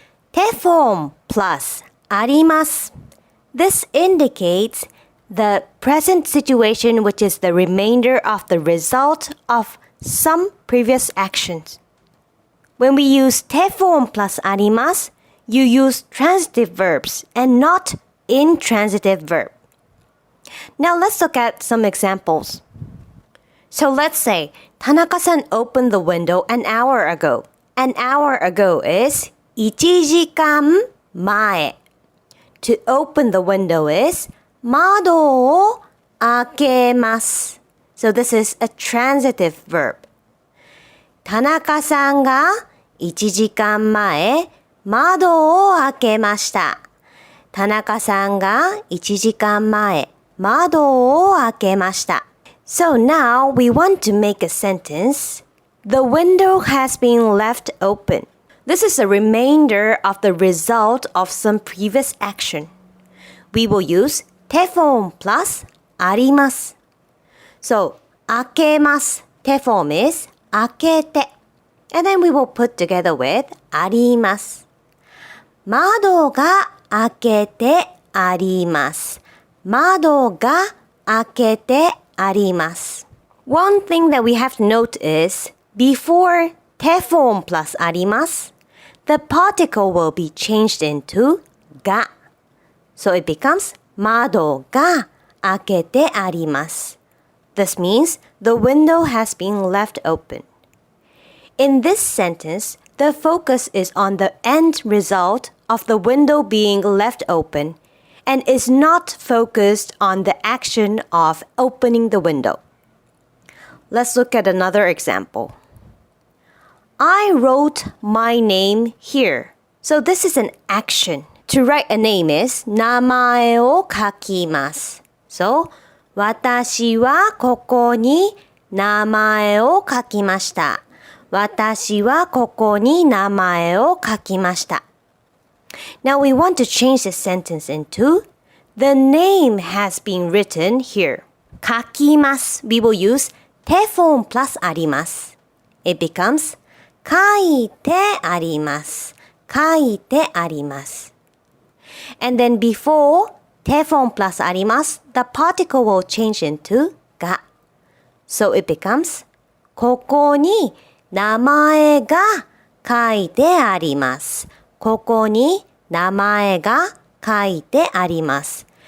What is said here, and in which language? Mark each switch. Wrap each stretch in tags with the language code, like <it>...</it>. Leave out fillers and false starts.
<en>て form plus あります。 This indicates the present situation, which is the remainder of the result of some previous actions. When we use て form plus あります, you use transitive verbs and not intransitive verb. Now let's look at some examples. So let's say Tanaka-san opened the window an hour ago. An hour ago is 一時間前. To open the window is</en> <ja>窓をあけます.</ja> <en>So this is a transitive verb.</en> <ja>田中さんが1時間前窓を開けました。田中さんが1時間前窓を開けました。</ja> <en>So now we want to make a sentence. The window has been left open. This is a remainder of the result of some previous action. We will use て form plus あります。</en> <ja>So 開けます。</ja> <en>て form is 開けて。 And then we will put together with あります。</en> <ja>窓が開けてあります。窓が開けてあります。</ja> <en>One thing that we have to note is before て form plus あります、the particle will be changed into が。 So it becomes</en> <ja>窓が開けてあります。</ja> <en>This means the window has been left open. In this sentence, the focus is on the end result of the window being left open and is not focused on the action of opening the window. Let's look at another example. I wrote my name here. So this is an action. To write a name is</en> <ja>名前を書きます。 So, 私はここに名前を書きました。私はここに名前を書きました。</ja> <en>Now we want to change this sentence into the name has been written here.</en> <ja>書きます。</ja> <en>We will use て form plus あります。 It becomes 書いてあります。</en> <ja>書いてあります。</ja> <en>And then before て form plus あります、the particle will change into が。 So it becomes</en> <ja>ここに名前が書いてあります。ここに名前が書いてあります。</ja>